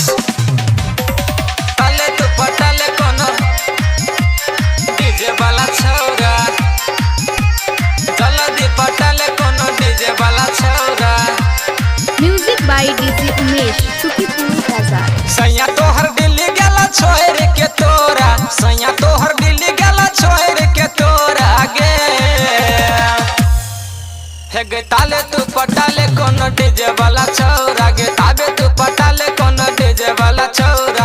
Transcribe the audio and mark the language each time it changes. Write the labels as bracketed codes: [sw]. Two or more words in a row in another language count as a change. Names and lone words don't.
[mai] ताले तू पटाले कोनो डीजे वाला छौरा. जलदी पटाले कोनो डीजे वाला छौरा. [en] Music by DJ Umesh, Sukhipur Bazaar. [mai] सैया तोहर दिल्ली गेला छोड़ के तोरा, सैया तोहर दिल्ली गेला छोड़ के तोरा गे। हे गे ताले तू पटाले कोनो डीजे वाला छौरा गे, ताबे तू पटाले कोनो डीजे वाला छौरा।